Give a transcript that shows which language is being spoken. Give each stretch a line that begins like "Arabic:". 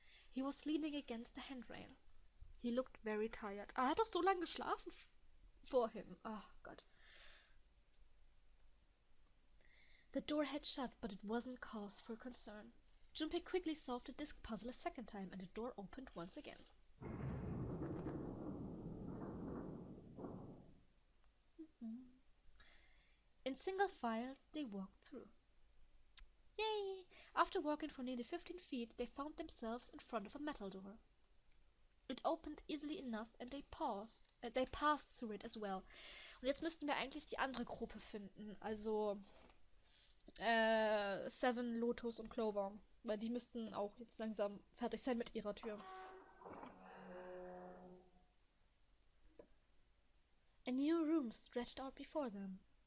English: He was leaning against the handrail. He looked very tired.
German: Er hat doch so lange geschlafen vorhin. Oh Gott.
English: The door had shut, but it wasn't cause for concern. Junpei quickly solved the disc puzzle a second time, and the door opened once again. In single file, they walked through. Yay! After walking for nearly 15 feet, they found themselves in front of a metal door. It opened easily enough and they passed through it as well.
German: Und jetzt müssten wir eigentlich die andere Gruppe finden. Also Seven, Lotus und Clover. Weil die müssten auch jetzt langsam fertig sein mit ihrer Tür.
English: A new room stretched out before them.